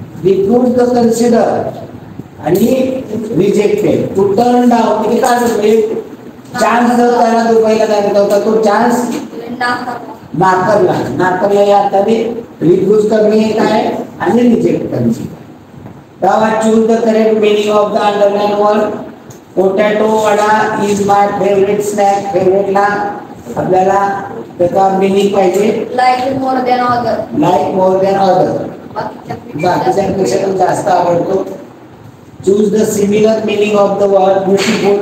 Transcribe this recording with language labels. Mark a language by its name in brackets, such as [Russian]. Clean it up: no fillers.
[English] Refused the consider [Marathi] आणि [English] rejected. [Marathi] To turn down म्हणजे काय म्हणजे चान्स जर त्याला दुबईला जायचा होता तो चान्स नाकारला या अर्थाने रिफ्यूज करणे काय आणि रिजेक्ट करणे. [English] Now choose the correct meaning of the underlined word. Potato vada is my favorite snack. [Marathi] Favorite ला आपल्याला त्याचा meaning पाहिजे. [English] Like more than other. Like more than other. [Marathi] बाकीच्यांपेक्षा तो जास्त आवडतो. [English] Choose the similar meaning of the word beautiful.